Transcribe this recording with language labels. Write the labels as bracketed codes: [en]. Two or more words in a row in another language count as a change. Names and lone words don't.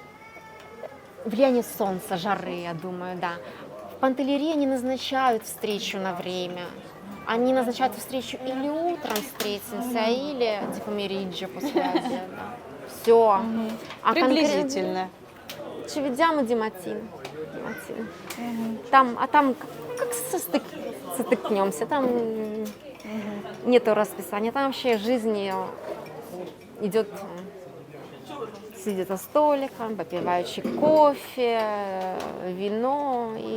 [ru] влияние солнца, жары, я думаю, да. В Пантеллерии они назначают встречу на время. Они назначают встречу или утром встретимся, или типа мериджо после обеда. Все. Приблизительно. [it] Ci vediamo di mattina. [ru] Там как состыкнемся, там нету расписания, там вообще жизнь идет, сидят за столиком, попивающий кофе, вино и...